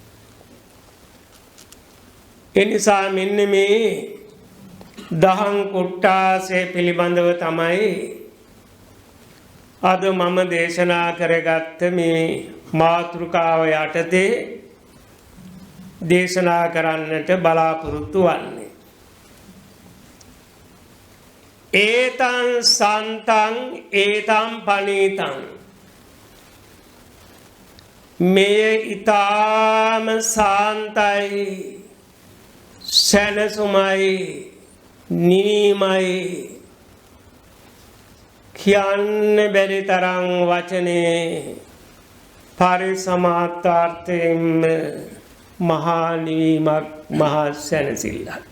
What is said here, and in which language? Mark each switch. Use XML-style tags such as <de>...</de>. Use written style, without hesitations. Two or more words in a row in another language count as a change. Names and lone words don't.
<si>එනිසා මෙන්න මේ දහම් කුට්ටාසය පිළිබඳව තමයි අද මම දේශනා කරගත්ත මේ මාතෘකාව යටතේ දේශනා කරන්නට බලාපොරොත්තු වන්නේ.</si> <pi>ඒතං සන්තං ඒතං පනීතං.</pi> <si>මෙය ඊ타ම සාන්තයි, සැනසුමයි, නිවීමයි, කියන්න බැරි තරම් වචනේ පරිසමාර්ථයෙන් මහා නිවීමක්, මහා සැනසෙල්ලක්.</si>